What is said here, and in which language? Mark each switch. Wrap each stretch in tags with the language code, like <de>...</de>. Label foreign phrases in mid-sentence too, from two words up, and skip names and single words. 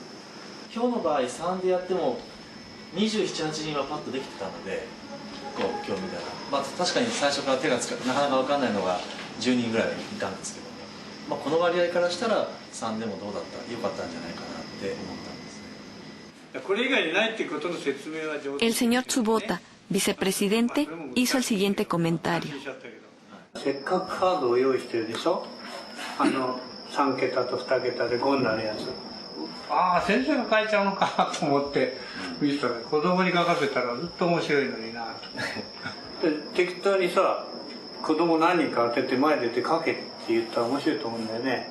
<ja>今日の場合3でやっても27、8人はパッとできてたので、こう今日みたいな、まあ、確かに最初から手がつかなかなか分かんないのが10人ぐらいいたんですけどね、まあ、この割合からしたら3でもどうだった良かったんじゃないかなって思ったんですね。これ以外にないっていうことの説明は上手。</ja> <es>El señor Tsubota, vicepresidente, hizo el siguiente comentario.</es> <ja>せっかくカードを用意してるでしょ。3桁と2桁で5になるやつ。ああ、先生が書いちゃうのかと思って見てたら、子供に書かせたらずっと面白いのになと。で適当にさ、子供何人か当てて前出て書けって言ったら面白いと思うんだよね。</ja>